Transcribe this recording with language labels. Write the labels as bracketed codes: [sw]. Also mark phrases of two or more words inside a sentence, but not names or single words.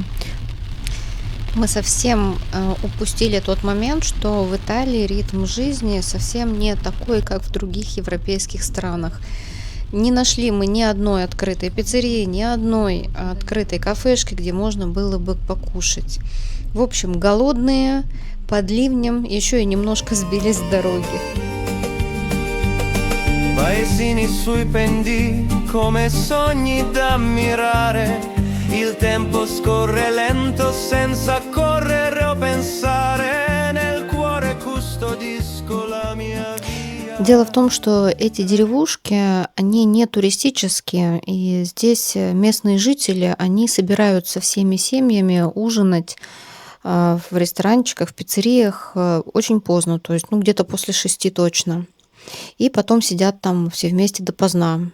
[ru] Мы совсем упустили тот момент, что в Италии ритм жизни совсем не такой, как в других европейских странах. Не нашли мы ни одной открытой пиццерии, ни одной открытой кафешки, где можно было бы покушать. В общем, голодные, под ливнем, еще и немножко сбились с дороги. [it] Paesini sui pendii come sogni da ammirare. Il tempo scorre lento senza correre o pensare. Nel cuore custodisco la mia via. [ru] Дело в том, что эти деревушки, они не туристические, и здесь местные жители, они собираются всеми семьями ужинать в ресторанчиках, в пиццериях очень поздно, то есть где-то после 6 точно. И потом сидят там все вместе допоздна.